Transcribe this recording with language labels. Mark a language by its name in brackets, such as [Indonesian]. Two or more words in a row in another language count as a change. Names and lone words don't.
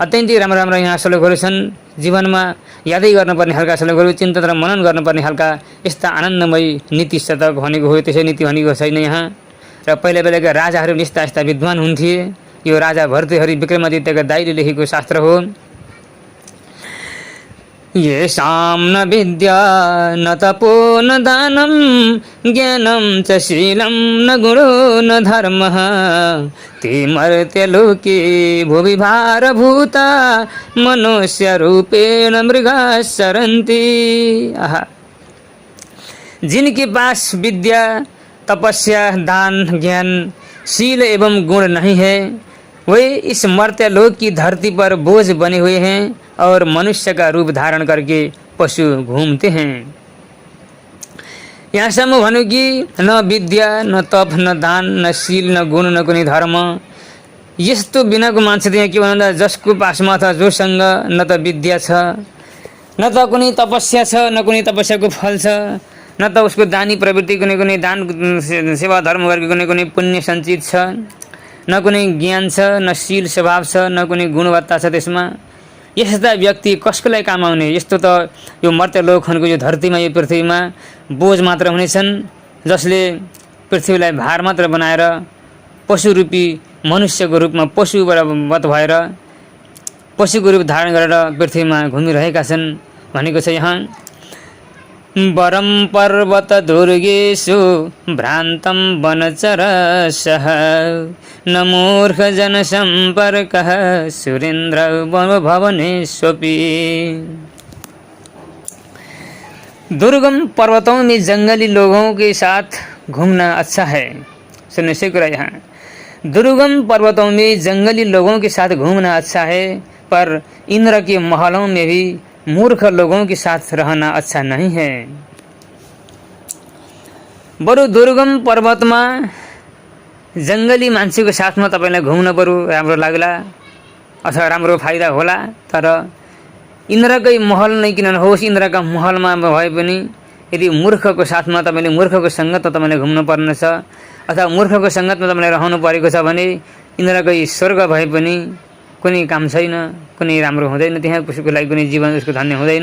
[Nepali] अत्यन्तै राम्रो राम्रो यहाँ श्लोकहरू छन्। जीवनमा यादै गर्नुपर्ने खालका श्लोकहरू, चिन्तन र मनन गर्नुपर्ने खालका यस्ता आनन्दमय नीति शतक भनेको हो। त्यसै नीति भनेको छैन यहाँ। र पहिला बेलाका राजाहरू यस्ता यस्ता विद्वान हुन्थे। यो राजा भर्तृहरि विक्रमादित्यका दाइले लेखेको शास्त्र हो। [Sanskrit] येषां न विद्या न तपो न दानं ज्ञानं च शीलं न गुणो न धर्मः ते मर्त्यलोके भुवि भारभूता मनुष्यरूपेण मृगाः सरन्ति। [Hindi] जिनके पास विद्या, तपस्या, दान, ज्ञान, शील एवं गुण नहीं है, वे इस मर्त्यलोक की धरती पर बोझ बने हुए हैं और मनुष्य का रूप धारण करके पशु घूमते हैं। [Nepali] यहाँसम्म भन्नु कि न विद्या, न तप, न दान, न शील, न गुण, न कुनै धर्म, यस्तो बिनाको मान्छे त यहाँ के भन्दा जसको पासमा छ, जोसँग न त विद्या छ, न त कुनै तपस्या छ, न कुनै तपस्याको फल छ, न त उसको दानी प्रवृत्ति, कुनै कुनै दान सेवा धर्म गरेको कुनै कुनै पुण्य सञ्चित छ, न कुनै ज्ञान छ, न शील स्वभाव छ, न कुनै गुणवत्ता छ त्यसमा। यस्ता व्यक्ति कसको लागि काम आउने? यस्तो त यो मर्त्यलोकहरूको यो धरतीमा, यो पृथ्वीमा बोझ मात्र हुनेछन्, जसले पृथ्वीलाई भार मात्र बनाएर पशुरूपी मनुष्यको रूपमा पशुवत भएर पशुको रूप धारण गरेर पृथ्वीमा घुमिरहेका छन् भनेको छ यहाँ। [Sanskrit] वरम पर्वत दुर्गेषु भ्रान्तं वनचरसः न मूर्ख जन संपर्कः सुरेन्द्र भवनेष्वपि। [Hindi] दुर्गम पर्वतों में जंगली लोगों के साथ घूमना अच्छा है। सुनने से कुरा यहाँ, दुर्गम पर्वतों में जंगली लोगों के साथ घूमना अच्छा है, पर इंद्र के महलों में भी मूर्ख लोगों के साथ रहना अच्छा नहीं है। [Nepali] बरु दुर्गम पर्वतमा जंगली मान्छेको साथमा तपाईलाई घुम्न बरु राम्रो लाग्ला अथवा राम्रो फाइदा होला। तर इन्द्रकै महल नै किन नहोस्, इन्द्रका महलमा भए पनि यदि मूर्खको साथमा तपाईले मूर्खको सङ्गतमा तपाईले घुम्नु पर्ने छ अथवा मूर्खको सङ्गतमा तपाईले रहनु परेको छ भने इन्द्रकै स्वर्ग भए पनि कुनै काम छैन, कुनै राम्रो हुँदैन, त्यहाँ कसैको लागि कुनै जीवन उसको धन्य हुँदैन।